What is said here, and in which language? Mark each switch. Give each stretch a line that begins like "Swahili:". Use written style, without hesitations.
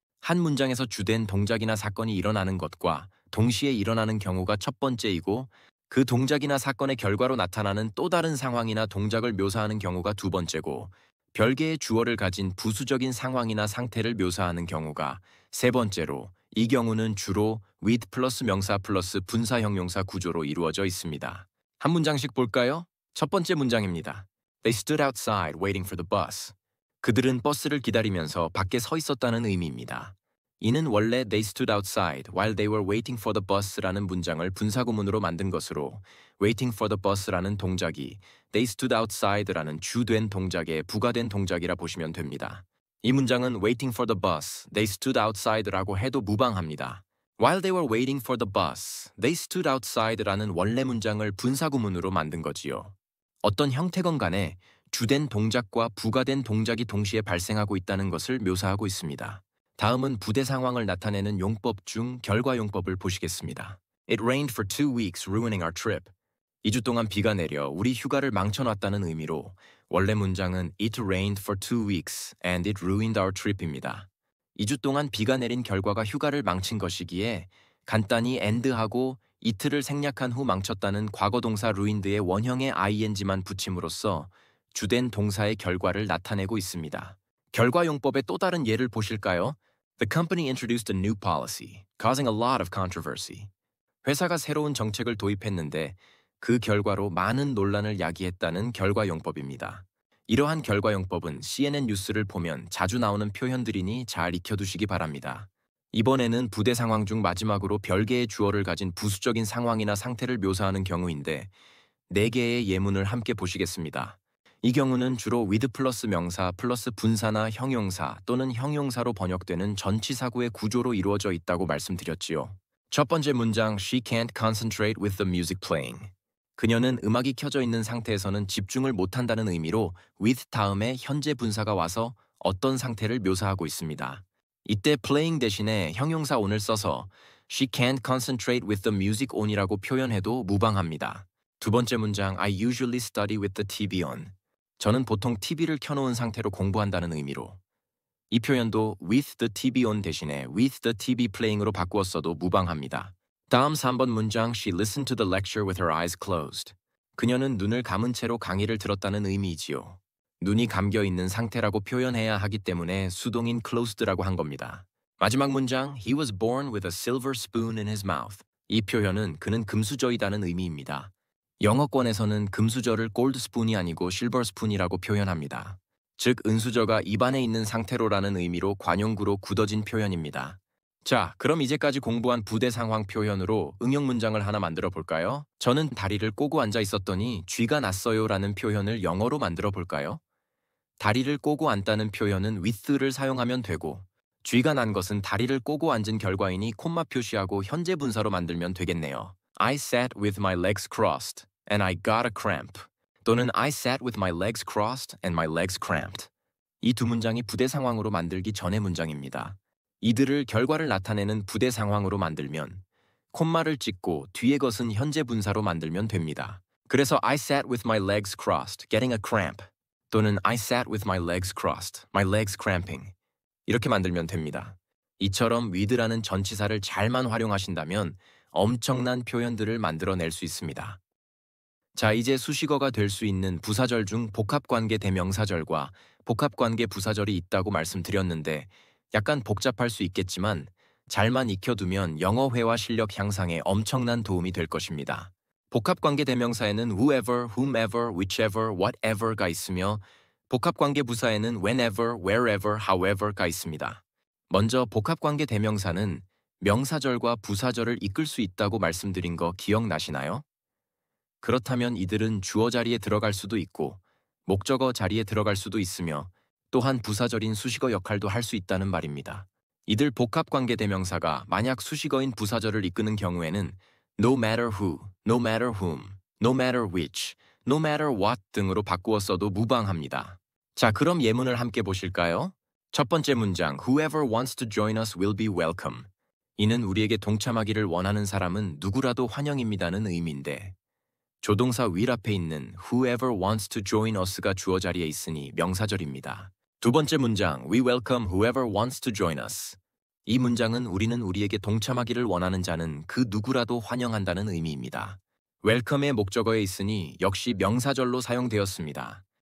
Korean: 한 문장에서 주된 동작이나 사건이 일어나는 것과 동시에 일어나는 경우가 첫 번째이고 그 동작이나 사건의 결과로 나타나는 또 다른 상황이나 동작을 묘사하는 경우가 두 번째고 별개의 주어를 가진 부수적인 상황이나 상태를 묘사하는 경우가 세 번째로 이 경우는 주로 with 플러스 명사 플러스 분사 형용사 구조로 이루어져 있습니다. 한 문장씩 볼까요? 첫 번째 문장입니다.
English: They stood outside waiting for the bus.
Korean: 그들은 버스를 기다리면서 밖에 서 있었다는 의미입니다. 이는 원래
English: they stood outside while they were waiting for the bus
Korean: 라는 문장을 분사구문으로 만든 것으로
English: waiting for the bus
Korean: 라는 동작이
English: they stood outside
Korean: 라는 주된 동작의 부가된 동작이라 보시면 됩니다. 이 문장은
English: waiting for the bus, they stood outside
Korean: 라고 해도 무방합니다.
English: While they were waiting for the bus, they stood outside
Korean: 라는 원래 문장을 분사구문으로 만든 거지요. 어떤 형태건 간에 주된 동작과 부가된 동작이 동시에 발생하고 있다는 것을 묘사하고 있습니다. 다음은 부대 상황을 나타내는 용법 중 결과용법을 보시겠습니다.
English: It rained for 2 weeks, ruining our trip.
Korean: 2주 동안 비가 내려 우리 휴가를 망쳐놨다는 의미로 원래 문장은
English: It rained for 2 weeks and it ruined our trip
Korean: 입니다. 2주 동안 비가 내린 결과가 휴가를 망친 것이기에 간단히 and하고 it를 생략한 후 망쳤다는 과거동사 ruined의 원형의 ing만 붙임으로써 주된 동사의 결과를 나타내고 있습니다. 결과용법의 또 다른 예를 보실까요?
English: The company introduced a new policy, causing a lot of controversy.
Korean: 회사가 새로운 정책을 도입했는데 그 결과로 많은 논란을 야기했다는 결과용법입니다. 이러한 결과용법은 CNN 뉴스를 보면 자주 나오는 표현들이니 잘 익혀두시기 바랍니다. 이번에는 부대 상황 중 마지막으로 별개의 주어를 가진 부수적인 상황이나 상태를 묘사하는 경우인데 4개의 예문을 함께 보시겠습니다. 이 경우는 주로 with 플러스 명사 플러스 분사나 형용사 또는 형용사로 번역되는 전치사구의 구조로 이루어져 있다고 말씀드렸지요. 첫 번째 문장
English: She can't concentrate with the music playing.
Korean: 그녀는 음악이 켜져 있는 상태에서는 집중을 못한다는 의미로 with 다음에 현재 분사가 와서 어떤 상태를 묘사하고 있습니다. 이때 playing 대신에 형용사 on을 써서
English: She can't concentrate with the music on
Korean: 이라고 표현해도 무방합니다. 두 번째 문장
English: I usually study with the TV on.
Korean: 저는 보통 TV를 켜놓은 상태로 공부한다는 의미로 이 표현도
English: with the TV on
Korean: 대신에
English: with the TV playing
Korean: 으로 바꾸었어도 무방합니다. 다음 3번 문장
English: She listened to the lecture with her eyes closed.
Korean: 그녀는 눈을 감은 채로 강의를 들었다는 의미이지요. 눈이 감겨 있는 상태라고 표현해야 하기 때문에 수동인 closed라고 한 겁니다. 마지막 문장
English: He was born with a silver spoon in his mouth.
Korean: 이 표현은 그는 금수저이다는 의미입니다. 영어권에서는 금수저를 골드스푼이 아니고 실버스푼이라고 표현합니다. 즉 은수저가 입안에 있는 상태로라는 의미로 관용구로 굳어진 표현입니다. 자, 그럼 이제까지 공부한 부대 상황 표현으로 응용 문장을 하나 만들어 볼까요? 저는 다리를 꼬고 앉아 있었더니 쥐가 났어요 라는 표현을 영어로 만들어 볼까요? 다리를 꼬고 앉다는 표현은 with를 사용하면 되고 쥐가 난 것은 다리를 꼬고 앉은 결과이니 콤마 표시하고 현재 분사로 만들면 되겠네요.
English: I sat with my legs crossed and I got a cramp.
Korean: 또는
English: I sat with my legs crossed and my legs cramped.
Korean: 이 두 문장이 부대 상황으로 만들기 전의 문장입니다. 이들을 결과를 나타내는 부대 상황으로 만들면 콤마를 찍고 뒤의 것은 현재 분사로 만들면 됩니다. 그래서
English: I sat with my legs crossed, getting a cramp.
Korean: 또는
English: I sat with my legs crossed, my legs cramping.
Korean: 이렇게 만들면 됩니다. 이처럼 with라는 전치사를 잘만 활용하신다면 엄청난 표현들을 만들어낼 수 있습니다. 자, 이제 수식어가 될 수 있는 부사절 중 복합관계 대명사절과 복합관계 부사절이 있다고 말씀드렸는데 약간 복잡할 수 있겠지만 잘만 익혀두면 영어 회화 실력 향상에 엄청난 도움이 될 것입니다. 복합관계 대명사에는 whoever, whomever, whichever, whatever가 있으며 복합관계 부사에는 whenever, wherever, however가 있습니다. 먼저 복합관계 대명사는 명사절과 부사절을 이끌 수 있다고 말씀드린 거 기억나시나요? 그렇다면 이들은 주어 자리에 들어갈 수도 있고 목적어 자리에 들어갈 수도 있으며 또한 부사절인 수식어 역할도 할 수 있다는 말입니다. 이들 복합관계 대명사가 만약 수식어인 부사절을 이끄는 경우에는
English: no matter who, no matter whom, no matter which, no matter what
Korean: 등으로 바꾸어 써도 무방합니다. 자, 그럼 예문을 함께 보실까요? 첫 번째 문장,
English: whoever wants to join us will be welcome.
Korean: 이는 우리에게 동참하기를 원하는 사람은 누구라도 환영입니다는 의미인데 조동사 will 앞에 있는
English: whoever wants to join us
Korean: 가 주어 자리에 있으니 명사절입니다. 두 번째 문장,
English: we welcome whoever wants to join us.
Korean: 이 문장은 우리는 우리에게 동참하기를 원하는 자는 그 누구라도 환영한다는 의미입니다. welcome의 목적어에 있으니 역시 명사절로 사용되었습니다.